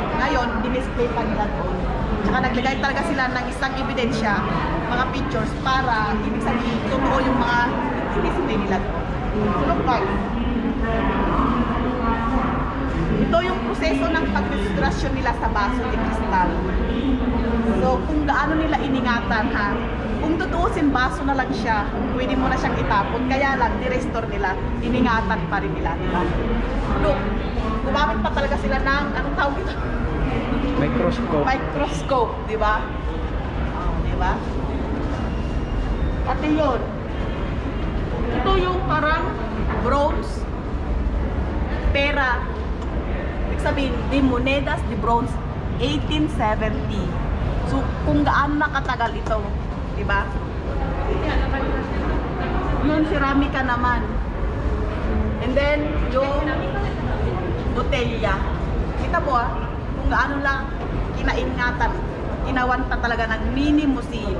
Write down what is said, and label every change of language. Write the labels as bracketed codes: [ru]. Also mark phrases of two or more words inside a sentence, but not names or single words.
[tl] Ngayon, dinisplay pa nila doon. Tsaka naglagay talaga sila ng isang ebidensya, mga pictures, para ibig sabihin, totoo yung mga dinisplay nila doon. [en] So, look guys. [tl] Ito yung proseso ng pag-registrasyon nila sa [es] baso de cristal. [tl] So, kung gaano nila iningatan ha. Kung tutuusin, baso na lang siya. Pwede mo na siyang itapon. Kaya lang, ni-restore nila, iningatan pa rin nila. Diba? Look, gumamit pa talaga sila ng, anong tawag ito? Microscope. Microscope, di ba? Di ba? Pati yun. Ito yung parang bronze, pera. Ibig sabihin, [es] de monedas de bronze, 1870. [tl] So, kung gaano nakatagal ito, di ba? Yung ceramika naman. [en] And then, [tl] yung botelya. Kita mo kung gaano lang kinaingatan, ginawan pa talaga ng mini museum.